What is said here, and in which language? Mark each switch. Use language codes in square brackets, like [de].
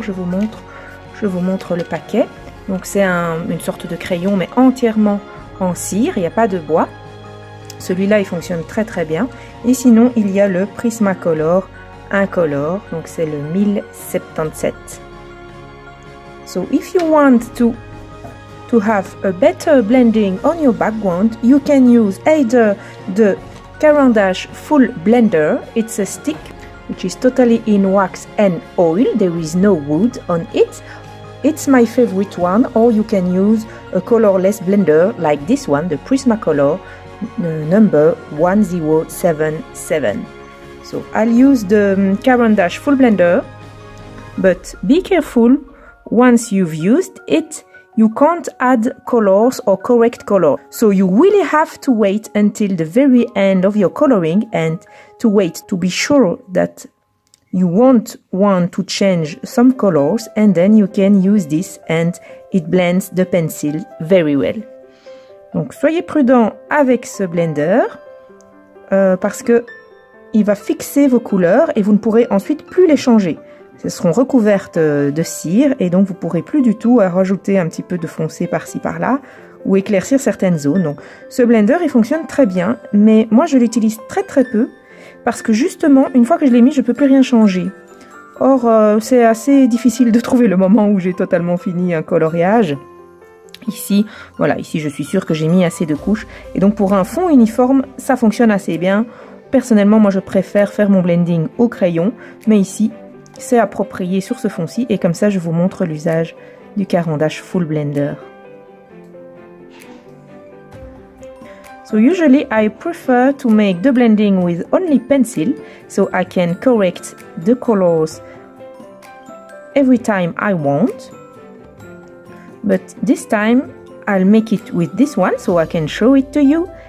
[fr] Je vous montre le paquet. Donc c'est une sorte de crayon mais entièrement en cire, il n'y a pas de bois. Celui-là il fonctionne très très bien. Et sinon il y a le Prismacolor incolore, donc c'est le 1077. [en] So if you want to have a better blending on your background, you can use either the Caran d'Ache Full Blender. It's a stick which is totally in wax and oil, there is no wood on it. It's my favorite one, or you can use a colorless blender like this one, the Prismacolor number 1077. So I'll use the Caran d'Ache Full Blender, but be careful, once you've used it, you can't add colors or correct color. So you really have to wait until the very end of your coloring and to wait to be sure that you won't want to change some colors, and then you can use this and it blends the pencil very well. [fr] Donc soyez prudent avec ce blender parce que il va fixer vos couleurs et vous ne pourrez ensuite plus les changer. Elles seront recouvertes de cire et donc vous ne pourrez plus du tout rajouter un petit peu de foncé par-ci par-là ou éclaircir certaines zones. Donc ce blender il fonctionne très bien, mais moi je l'utilise très très peu parce que justement une fois que je l'ai mis je ne peux plus rien changer. Or c'est assez difficile de trouver le moment où j'ai totalement fini un coloriage. Ici, voilà, ici je suis sûre que j'ai mis assez de couches et donc pour un fond uniforme ça fonctionne assez bien. Personnellement, moi je préfère faire mon blending au crayon, mais ici, c'est approprié sur ce fond-ci et comme ça, je vous montre l'usage du Caran d'Ache Full Blender. [en] So usually I prefer to make the blending with only pencil, so I can correct the colors every time I want. But this time, I'll make it with this one, so I can show it to you.